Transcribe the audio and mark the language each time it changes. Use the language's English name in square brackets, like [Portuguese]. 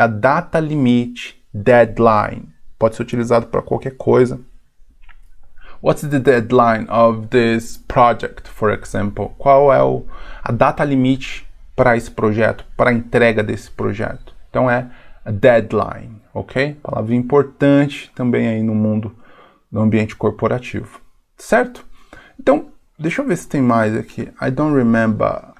[Portuguese] A data limite, deadline, pode ser utilizado para qualquer coisa. [English] What's the deadline of this project, for example? [Portuguese] Qual é a data limite para esse projeto, para a entrega desse projeto? Então é a deadline, ok? Palavra importante também aí no mundo do ambiente corporativo, certo? Então, deixa eu ver se tem mais aqui. [English] I don't remember.